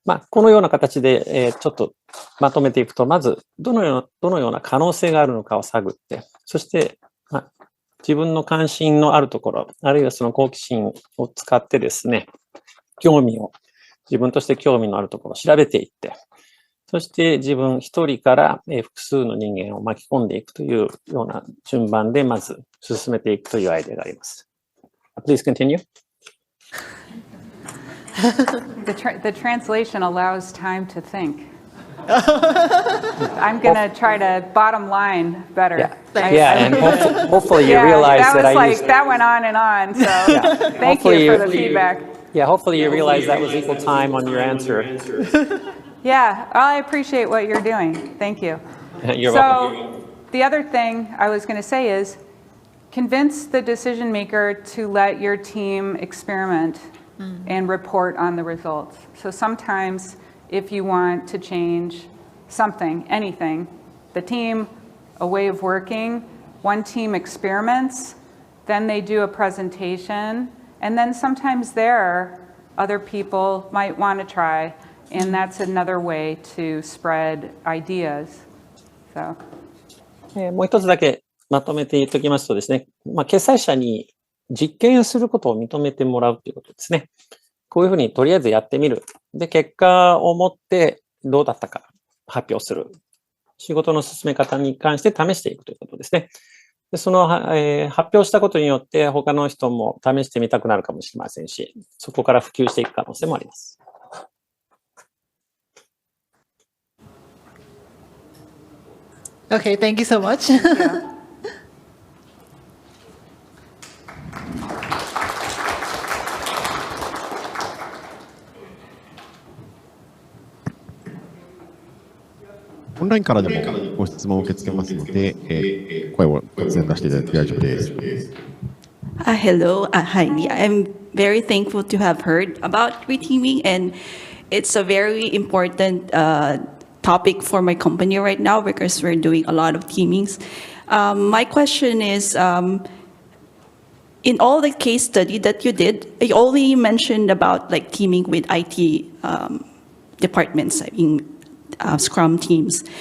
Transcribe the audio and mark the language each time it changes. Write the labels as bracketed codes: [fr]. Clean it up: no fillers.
[ja] このような形で、ちょっとまとめていくと、まずどのような可能性があるのかを探って、そして、自分の関心のあるところ、あるいはその好奇心を使ってですね、自分として興味のあるところを調べていって、そして自分一人から複数の人間を巻き込んでいくというような順番でまず進めていくというアイデアがあります。 [en] Please continue. The translation allows time to think. I'm going to try to bottom line better. And hopefully you realize that I used... That went on and on, so thank you for the feedback. Hopefully you realize that was equal time on your answer. Yeah, I appreciate what you're doing. Thank you. You're welcome. The other thing I was going to say is convince the decision maker to let your team experiment and report on the results. So sometimes if you want to change something, anything, the team, a way of working, one team experiments, then they do a presentation, and then sometimes other people might want to try, and that's another way to spread ideas. So. [ja] もう一つだけまとめて言っておきますとですね、決裁者に実験することを認めてもらうということですね。こういうふうにとりあえずやってみる。で、結果を持ってどうだったか発表する。仕事の進め方に関して試していくということですね。でその、発表したことによって他の人も試してみたくなるかもしれませんし、そこから普及していく可能性もあります。 [en] Okay, thank you so much. Yeah. [ja] オンラインからでもご質問を受け付けますので、声を突然出していただいて大丈夫です。 [en] Hello, Heidi. I'm very thankful to have heard about reteaming, and it's a very important topic for my company right now because we're doing a lot of teamings. My question is, in all the case study that you did, you only mentioned about like teaming with IT departments, I mean, Scrum teams.